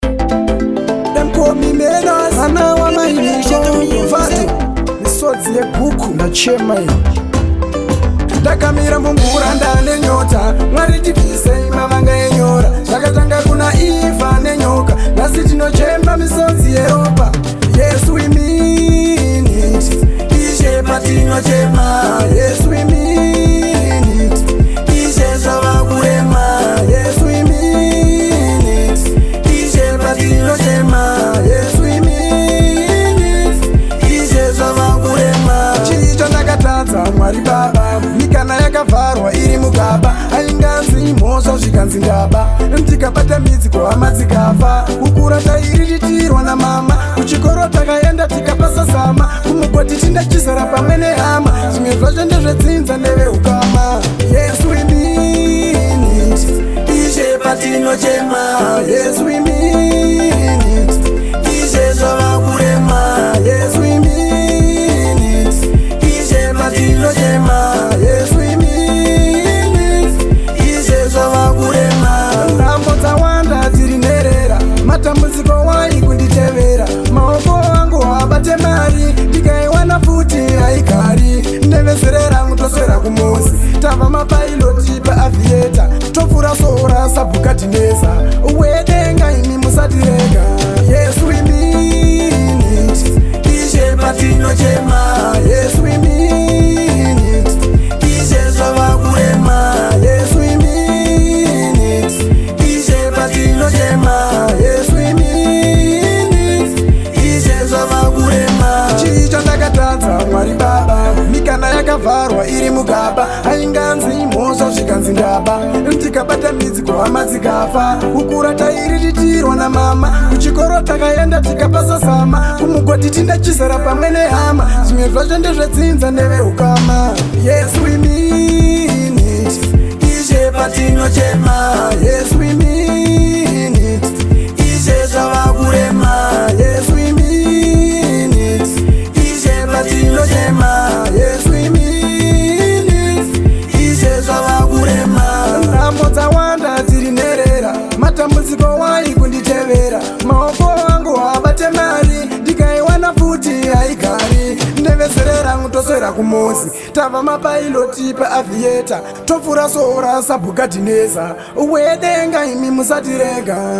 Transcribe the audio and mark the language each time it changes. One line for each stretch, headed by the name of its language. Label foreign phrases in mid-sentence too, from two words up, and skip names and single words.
Shona: Emkomi Menas, Hana wa Mainisho, Vatu, Misodzi yeguku na chema iyo. Ndakamira mumvura ndane nyota, Mwari tibvisei mavanga enyora. Zvakatanga kuna Eva nenyoka, nhasi tinochemba misodzi yeropa.
English: Yes, we mean it.
Shona: Ishe patinochema.
English: Yes, we mean it.
Shona: Ishe zvava kurema.
English: Yes, we mean it.
Shona: Ishe patinochema.
English: Yes, we mean it.
Shona: Ishe zvava kurema. Chii chandakatadza, Mwari Baba? Mikana yakavharwa iri mugaba, ainganzi mhosva zvikanzi ndaba. Tikabata midzi kuhama dzikafa, kukura tairiritirwa namama, kuchikoro takaenda tikapasa zama, kumugoti tinda chizara pamwe nehama, zvimwe zvacho ndezvedzinza neveukama.
English: Yes, we mean it.
Shona: Ishe patinochema.
English: Yes, we mean it.
Shona: Ishe zvava kurema.
English: Yes, we mean it.
Shona: Ishe patinochema.
English: Yes, we mean it.
Shona: Ishe zvava kurema. Nhambo dzawanda dziri nherera, matambudziko wai kunditevera, maoko angu habate mari, ndikaiwana futi haigari, nevezerera mutoswera kumuzi, tava mapailoti paavieta, topfura sora sabhukadhineza, wedenga imi musatirega.
English: Yes, we mean it.
Shona: Ishe patinochema.
English: Yes, we mean it.
Shona: Ishe zvava kurema.
English: Yes, we mean it.
Shona: Ishe patinochema.
English: Yes, we mean it.
Shona: Ishe zvava kurema. Chii chandakatadza, Mwari Baba? Mikana yakavharwa iri mugaba, ainganzi mhosva zvikanzi ndaba. Tikabata midzi kuhama dzikafa, kukura tairiritirwa namama, kuchikoro takaenda tikapasa zama, kumugoti tinda chizara pamwe nehama, zvimwe zvacho ndezvedzinza neveukama.
English: Yes, we mean it.
Shona: Ishe patinochema.
English: Yes, we mean it.
Shona: Ishe zvava kurema.
English: Yes, we mean it.
Shona: Ishe patinochema.
English: Yes, we mean it.
Shona: Ishe zvava kurema. Nhambo dzawanda dziri nherera, matambudziko wai kunditevera, maoko angu habate mari, ndikaiwana futi haigari, nevezerera mutoswera kumuzi, tava mapailoti paavieta, topfura sora sabhukadhineza, wedenga imi musatirega.